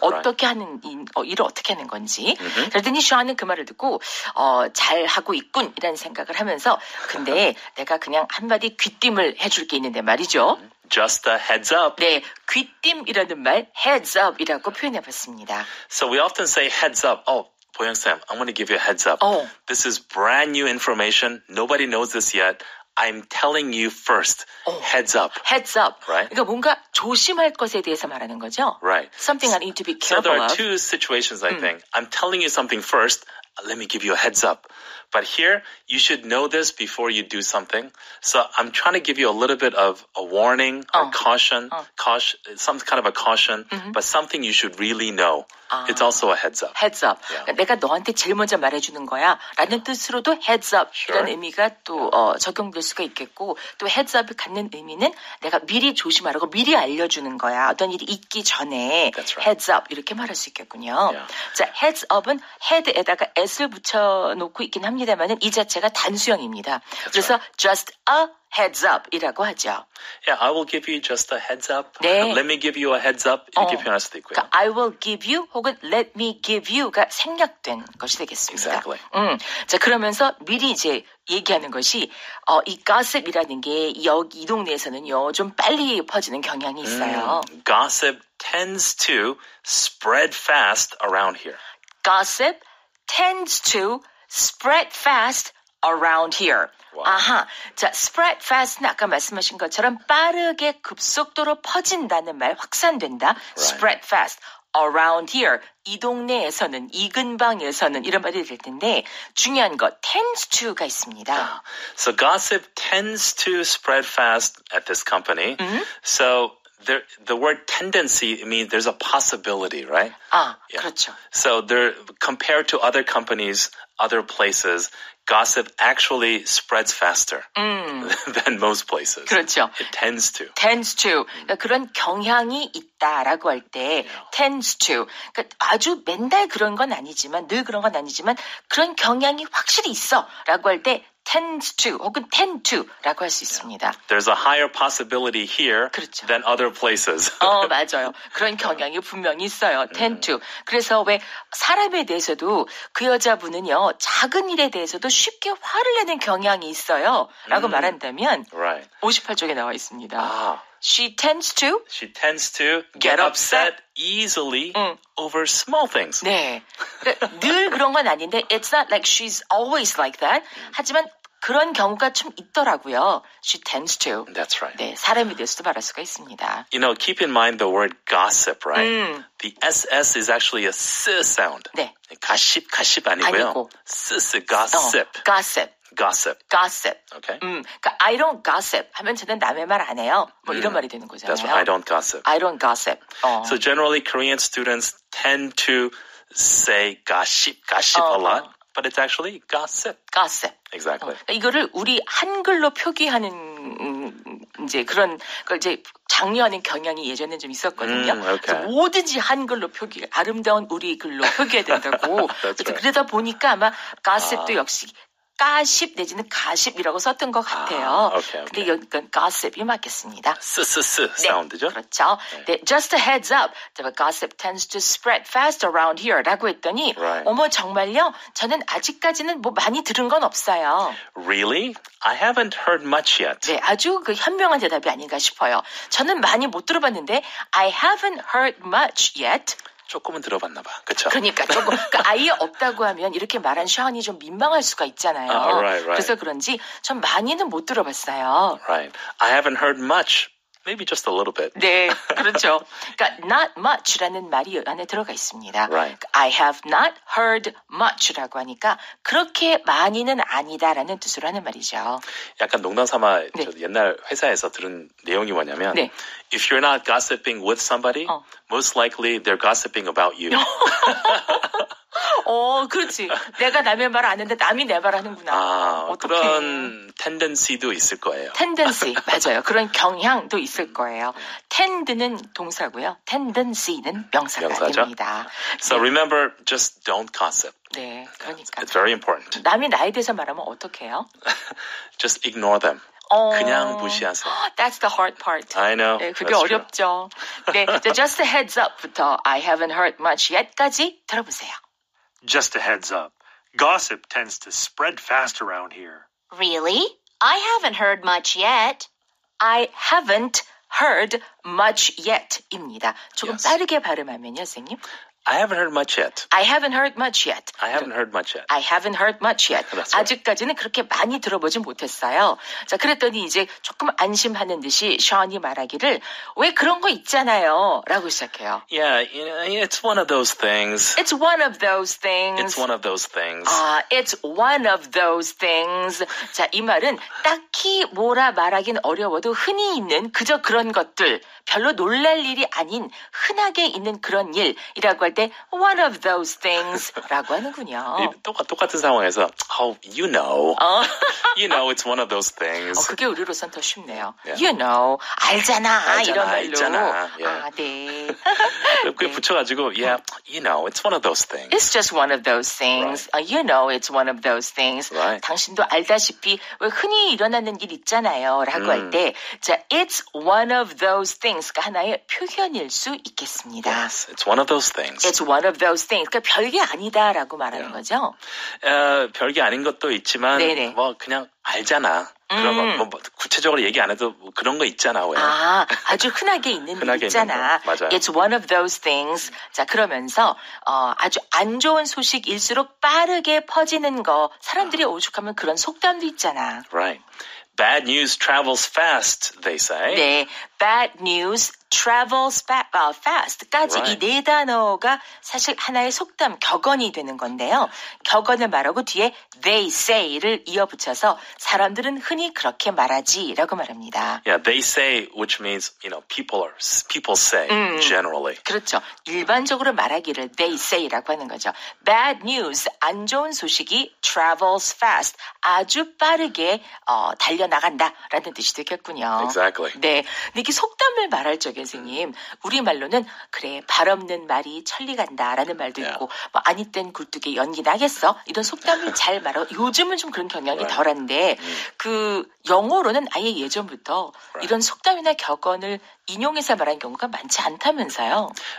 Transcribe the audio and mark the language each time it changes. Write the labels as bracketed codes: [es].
[ko] 어떻게 하는 일을 어떻게 하는 건지. 그러더니 샤는 그 말을 듣고 잘 하고 있군이라는 생각을 하면서 근데 내가 그냥 한마디 귀띔을 해줄 게 있는데 말이죠. [en] Just a heads up. [ko] 네, 귀띔이라는 말 [en] heads up [ko] 이라고 표현해봤습니다. [en] So we often say heads up. [ko] Oh, 보영-쌤, [en] I'm going to give you a heads up. This is brand new information. Nobody knows this yet. I'm telling you first. Heads up. Heads up. Right? [ko] 그러니까 뭔가 조심할 것에 대해서 말하는 거죠. [en] Right. Something I need to be So careful there are of. two situations, I think. I'm telling you something first. Let me give you a heads up. But here, you should know this before you do something. So I'm trying to give you a little bit of a warning or caution, some kind of a caution, but something you should really know. It's also a heads up. Heads up. Yeah. [ko] 그러니까 내가 너한테 제일 먼저 말해주는 거야. 라는 뜻으로도 [en] heads up [ko] 이라는 의미가 또 적용될 수가 있겠고 또 heads up을 갖는 의미는 내가 미리 조심하라고 미리 알려주는 거야. 어떤 일이 있기 전에 [en] That's right. [ko] heads up 이렇게 말할 수 있겠군요. [en] Yeah. [ko] 자, heads up은 head에다가 s를 붙여놓고 있긴 합니다만은 이 자체가 단수형입니다. 그래서 [en] just a heads up [ko] 이라고 하죠. [en] Yeah, I will give you just a heads up. [ko] 네. [en] Let me give you a heads up. [ko] 이렇게 표현할 수도 있고요. 그러니까 [en] I will give you [ko] 혹은 [en] let me give you [ko] 가 생략된 것이 되겠습니다. [en] Exactly. [ko] 자, 그러면서 미리 이제 얘기하는 것이 이 gossip이라는 게 이 동네에서는요 좀 빨리 퍼지는 경향이 있어요. [en] Gossip tends to spread fast around here. Gossip tends to spread fast around here. Wow. [ko] 아하, 자, spread fast는 아까 말씀하신 것처럼 빠르게 급속도로 퍼진다는 말, 확산된다. [en] Spread fast around here. [ko] 이 동네에서는, 이 근방에서는 이런 말이 될 텐데 중요한 거 [en] tends to [ko] 가 있습니다. [en] So gossip tends to spread fast at this company. So the word tendency means there's a possibility, right? [ko] 그렇죠. [en] So compared to other companies, other places, gossip actually spreads faster than most places. [ko] 그렇죠. [en] It tends to. tends to. [ko] 그러니까 그런 경향이 있다라고 할 때 [en] tends to. [ko] 그러니까 아주 맨날 그런 건 아니지만 늘 그런 건 아니지만 그런 경향이 확실히 있어라고 할 때 [en] tends to [ko] 혹은 [en] tend to [ko] 라고 할 수 있습니다. [en] There's a higher possibility here [ko] 그렇죠. [en] than other places. [ko] 맞아요. 그런 경향이 분명히 있어요. [en] tend to. [ko] 그래서 왜 사람에 대해서도 그 여자분은요. 작은 일에 대해서도 쉽게 화를 내는 경향이 있어요. 라고 말한다면 [en] Right. [ko] 58쪽에 나와 있습니다. [en] She tends to get upset easily over small things. [ko] 네. 그러니까 늘 그런 건 아닌데 [en] it's not like she's always like that. [ko] 하지만 그런 경우가 좀 있더라고요. [en] She tends to. That's right. [ko] 네, 사람에 대해서도 말할 수가 있습니다. [en] You know, keep in mind the word gossip, right? The SS is actually a S sound. [ko] 네. 가십 아니고요. 아니고. [en] S, gossip. Gossip. Okay? [ko] 그러니까 [en] I don't gossip [ko] 하면 저는 남의 말 안 해요. 뭐 이런 말이 되는 거잖아요. [en] That's right. I don't gossip. I don't gossip. So generally Korean students tend to say gossip a lot, but it's actually gossip. Exactly. [ko] 그러니까 이거를 우리 한글로 표기하는 이제 그런 걸 이제 장려하는 경향이 예전에 좀 있었거든요. [en] Okay. [ko] 그래서 뭐든지 한글로 아름다운 우리 글로 표기해야 된다고. [en] right. [ko] 그러다 보니까 아마 gossip도 역시 가십 내지는 가십이라고 썼던 것 같아요. [en] Okay. [ko] 근데 여기는 gossip이 맞겠습니다. S 사운드죠? 그렇죠. 네, [en] just a heads up. Gossip tends to spread fast around here [ko] 라고 했더니 [en] Right. [ko] 어머 정말요? 저는 아직까지는 뭐 많이 들은 건 없어요. [en] Really? I haven't heard much yet. [ko] 네, 아주 그 현명한 대답이 아닌가 싶어요. 저는 많이 못 들어봤는데 [en] I haven't heard much yet. [ko] 조금은 들어봤나 봐. 그렇죠? 그러니까 조금 그러니까 아예 없다고 하면 이렇게 말한 샤언이 좀 민망할 수가 있잖아요. [en] Right. [ko] 그래서 그런지 전 많이는 못 들어봤어요. [en] Right. I haven't heard much, maybe just a little bit. [ko] 네, 그렇죠. 그러니까 not much라는 말이 안에 들어가 있습니다. [en] Right. I have not heard much [ko] 라고 하니까 그렇게 많이는 아니다라는 뜻으로 하는 말이죠. 약간 농담삼아 네. 저 옛날 회사에서 들은 내용이 뭐냐면 네. [en] if you're not gossiping with somebody, most likely they're gossiping about you. [ko] 그렇지. 내가 남의 말 안 했는데 남이 내 말 하는구나. 어떡해. 그런 tendency도 있을 거예요. tendency, 맞아요. 그런 경향도 있을 거예요. tend는 동사고요. tendency는 명사가 명사죠. 됩니다. [en] So remember, just don't gossip. [ko] 네, 그러니까. [en] It's very important. [ko] 남이 나에 대해서 말하면 어떻게 해요? [en] Just ignore them. [ko] 그냥 무시하세요. [en] That's the hard part. I know. [ko] 네, 그게 [en] That's [ko] 어렵죠. 네, [en] just a heads up [ko] 부터 [en] I haven't heard much yet [ko] 까지 들어보세요. [en] Just a heads up. Gossip tends to spread fast around here. Really? I haven't heard much yet. I haven't heard much yet [ko] 입니다. 조금 [en] Yes. [ko] 빠르게 발음하면요, 선생님. [en] I haven't heard much yet. I haven't heard much yet. I haven't heard much yet. I haven't heard much yet. That's right. [ko] 아직까지는 그렇게 많이 들어보진 못했어요. 자, 그랬더니 이제 조금 안심하는 듯이 션이 말하기를 왜 그런 거 있잖아요 라고 시작해요. [en] Yeah, it's one of those things. It's one of those things. It's one of those things. It's one of those things. [ko] 자, 이 말은 딱히 뭐라 말하긴 어려워도 흔히 있는 그저 그런 것들, 별로 놀랄 일이 아닌 흔하게 있는 그런 일이라고 할 때 one of those things라고 하는군요. 똑같은 상황에서 [en] you know. You know it's one of those things. [ko] 그게 우리로선 더 쉽네요. [en] Yeah. You know, [ko] 알잖아 이런 말로. 알잖아. [en] Yeah. [ko] 네. 그게 붙여가지고 [en] yeah, you know it's one of those things. It's just one of those things. Right. You know it's one of those things. Right. [ko] 당신도 알다시피 왜 흔히 일어나는 일 있잖아요 라고 할 때 자, [en] it's one of those things [ko] 가 하나의 표현일 수 있겠습니다. [en] Yes, it's one of those things. It's one of those things. [ko] 그러니까 별게 아니다라고 말하는 거죠. 별게 아닌 것도 있지만 네네. 뭐 그냥 알잖아. 그러면 뭐 구체적으로 얘기 안 해도 뭐 그런 거 있잖아. 왜? 아주 흔하게 있는 일 흔하게 있잖아. 있는 거. 맞아요. [en] It's one of those things. [ko] 자, 그러면서 아주 안 좋은 소식일수록 빠르게 퍼지는 거. 사람들이 오죽하면 그런 속담도 있잖아. [en] Right. Bad news travels fast, they say. [ko] 네, [en] bad news travels fast [ko] 까지 [en] Right. [ko] 이 네 단어가 사실 하나의 속담, 격언이 되는 건데요. 격언을 말하고 뒤에 they say를 이어붙여서 사람들은 흔히 그렇게 말하지라고 말합니다. [en] Yeah, they say, which means, people say, generally. [ko] 그렇죠. 일반적으로 말하기를 [en] they say [ko] 라고 하는 거죠. Bad news, 안 좋은 소식이 [en] travels fast, [ko] 아주 빠르게 달려나간다라는 뜻이 되겠군요. [en] Exactly. [ko] 네, 근데 이게 속담을 말할 적에 선생님, 우리말로는 그래 발 없는 말이 천리 간다라는 말도 있고 뭐 아니 땐 굴뚝에 연기 나겠어 이런 속담을 잘 말하고 요즘은 좀 그런 경향이 덜한데 그 영어로는 아예 예전부터 이런 속담이나 격언을 인용해서 말하는 경우가 많지 않다면서요.